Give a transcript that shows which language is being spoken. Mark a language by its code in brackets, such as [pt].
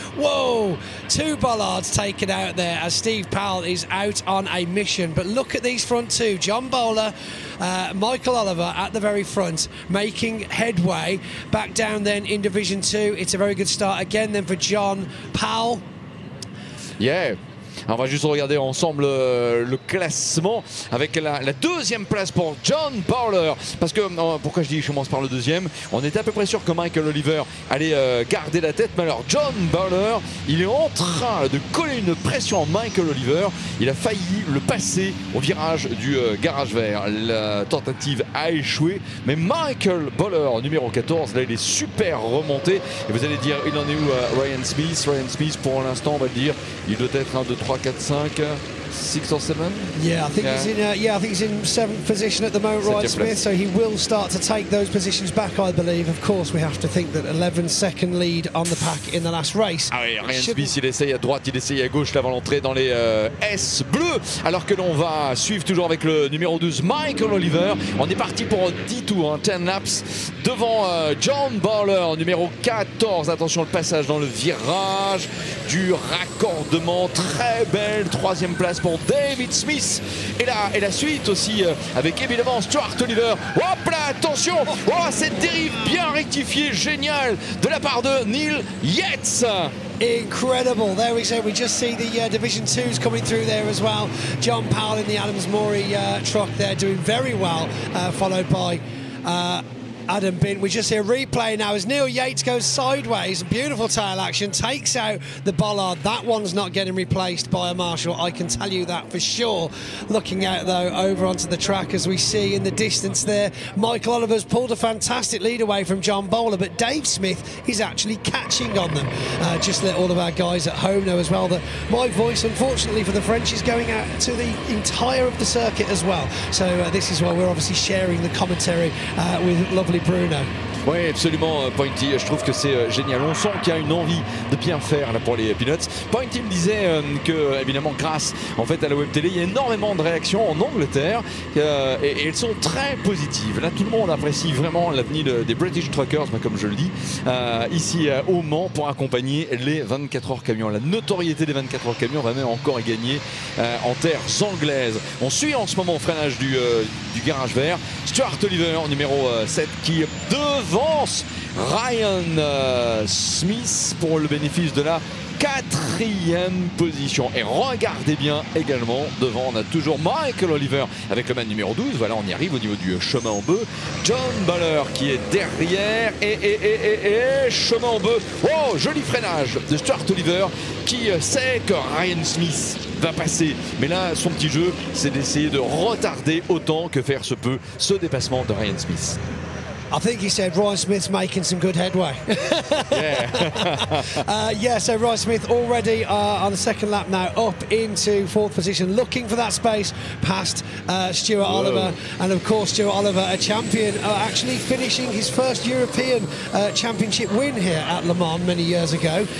[en] Whoa, 2 bollards taken out there as Steve Powell is out on a mission. But look at these front 2, John Bowler, Michael Oliver at the very front, making headway back down then in Division 2. It's a very good start again then for John Powell. Yeah. [fr] On va juste regarder ensemble le classement avec la 2e place pour John Bowler. Parce que, pourquoi je dis je commence par le 2e, on était à peu près sûr que Michael Oliver allait garder la tête. Mais alors John Bowler, il est en train de coller une pression à Michael Oliver. Il a failli le passer au virage du garage vert. La tentative a échoué. Mais Michael Bowler, numéro 14, là il est super remonté. Et vous allez dire, il en est où Ryan Smith? Ryan Smith, pour l'instant, on va le dire, il doit être 1, 2, 3, 4, 5, 6 [en] or 7. Yeah, I think he's in 7th position at the moment, Ryan Smith. So he will start to take those positions back, I believe. Of course, we have to think that 11-second lead on the pack in the last race. [fr] Ah oui, Ryan Smith, il essaye à droite, il essaye à gauche, là avant l'entrée dans les S bleus. Alors que l'on va suivre toujours avec le numéro 12, Michael Oliver. On est parti pour 10 tours, 10 laps devant John Bowler, numéro 14. Attention, le passage dans le virage du raccordement. Très belle 3e place pour David Smith. Et la suite aussi avec évidemment Stuart Oliver. Hop là, attention. Oh, cette dérive bien rectifiée, géniale de la part de Neil Yates. [en] Incredible. There we go. We just see the Division 2s coming through there as well. John Powell in the Adams Morey truck there doing very well, followed by Adam Bint. We just see a replay now as Neil Yates goes sideways. Beautiful tail action, takes out the bollard. That one's not getting replaced by a Marshall, I can tell you that for sure. Looking out though over onto the track as we see in the distance there, Michael Oliver's pulled a fantastic lead away from John Bowler, but Dave Smith is actually catching on them. Just let all of our guys at home know as well that my voice, unfortunately for the French, is going out to the entire of the circuit as well. So this is why we're obviously sharing the commentary with lovely Bruno. [fr] Oui, absolument, Pointy. Je trouve que c'est génial. On sent qu'il y a une envie de bien faire là, pour les pilotes. Pointy me disait que, évidemment, grâce en fait à la web télé, il y a énormément de réactions en Angleterre et elles sont très positives. Là, tout le monde apprécie vraiment l'avenir des British Truckers, comme je le dis, ici au Mans pour accompagner les 24 heures camions. La notoriété des 24 heures camions va même encore y gagner en terres anglaises. On suit en ce moment au freinage du garage vert Stuart Oliver, numéro 7, qui devance Ryan Smith pour le bénéfice de la 4e position. Et regardez bien également devant, on a toujours Michael Oliver avec le man numéro 12. Voilà, on y arrive au niveau du chemin en bœuf. John Bowler qui est derrière et chemin en bœuf. Oh, joli freinage de Stuart Oliver qui sait que Ryan Smith va passer. Mais là, son petit jeu, c'est d'essayer de retarder autant que faire se peut ce dépassement de Ryan Smith. [en] I think he said Ryan Smith's making some good headway. Yeah, so Ryan Smith already on the second lap now, up into 4th position, looking for that space past Stuart Oliver. And of course, Stuart Oliver, a champion, actually finishing his first European Championship win here at Le Mans many years ago.